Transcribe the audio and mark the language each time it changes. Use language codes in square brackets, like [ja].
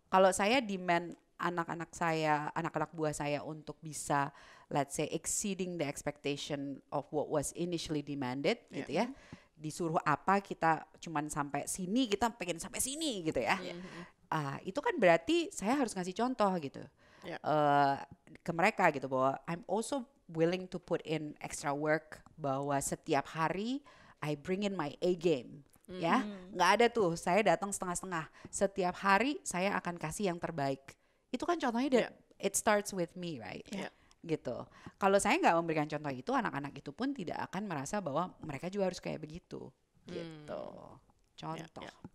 [id] Kalau saya demand anak-anak buah saya untuk bisa, [en] let's say, exceeding the expectation of what was initially demanded [id] gitu ya. Disuruh apa kita cuman sampai sini, kita pengen sampai sini gitu ya. Itu kan berarti saya harus ngasih contoh gitu. Ya. Ke mereka gitu bahwa [en] I'm also willing to put in extra work, [id] bahwa setiap hari [en] I bring in my A game. [id] Ya, nggak ada tuh saya datang setengah-setengah. Setiap hari saya akan kasih yang terbaik. Itu kan contohnya [en] it starts with me, right? Yeah. [id] Gitu. Kalau saya nggak memberikan contoh itu, anak-anak itu pun tidak akan merasa bahwa mereka juga harus kayak begitu. Gitu. Contoh.